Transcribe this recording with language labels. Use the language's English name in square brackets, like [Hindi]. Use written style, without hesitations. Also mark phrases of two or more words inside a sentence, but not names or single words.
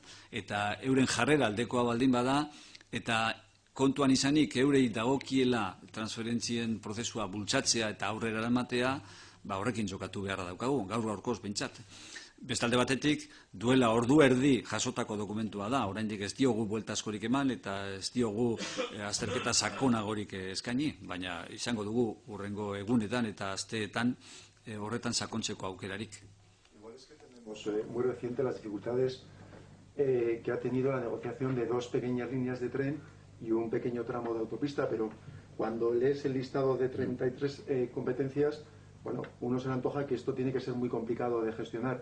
[Basque] Eta euren jarrera aldekoa baldin bada, eta kontuan izanik eurei dagokiela transferentzien prozesua bultzatzea eta aurrera eramatea, horrekin jokatu beharra daukagu, gaur gaurkoz behintzat. Bestalde batetik, duela ordu erdi jasotako dokumentua da, oraindik ez diogu buelta askorik eman eta ez diogu azterketa sakonagorik eskaini, baina izango dugu hurrengo egunetan eta asteetan horretan sakontzeko aukerarik. [Spanish] Igual es que tenemos muy reciente las dificultades que ha tenido la negociación de 2 pequeñas líneas de tren y un pequeño tramo de autopista, pero cuando lees el listado de 33 competencias, bueno, uno se le antoja que esto tiene que ser muy complicado de gestionar.